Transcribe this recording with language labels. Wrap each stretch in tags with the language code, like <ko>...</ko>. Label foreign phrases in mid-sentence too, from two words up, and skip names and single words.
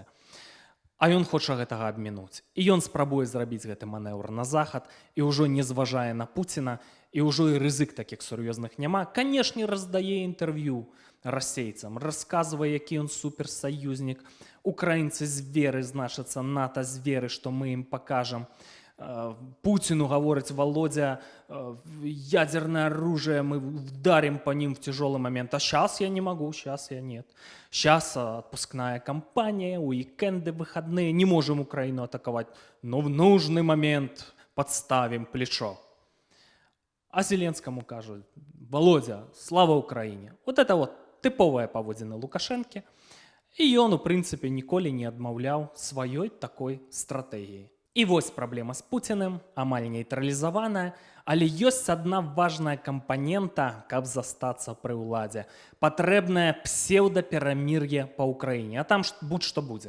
<be>А ён хоча гэтага абмінуць. І ён спрабуе зрабіць гэты манеўр на захад, і ўжо не зважае на Пуціна, і ўжо і рызык такіх сур'ёзных няма. Канешне, раздае інтэрв'ю расейцам, расказвае, які ён суперсаюзнік. Украінцы зверы, значыцца, НАТО зверы, што мы ім пакажам.</be> <ru>Путину говорит: Володя, ядерное оружие, мы вдарим по ним в тяжелый момент. А сейчас я не могу, сейчас я нет. Сейчас отпускная кампания, уикенды, выходные, не можем Украину атаковать, но в нужный момент подставим плечо. А Зеленскому кажут: Володя, слава Украине. Вот это вот типовая поводина Лукашенко. И он, в принципе,</ru> <be>ніколи не адмаўляў сваёй такой стратэгіяй. І вось праблема з Пуціним, амаль нейтралізаваная, але ёсць адна важная кампанента, каб застацца пры ўладзе. Патрэбнае псеўдаперамір'е па Ўкраіне, а там будь-што будзе.</be>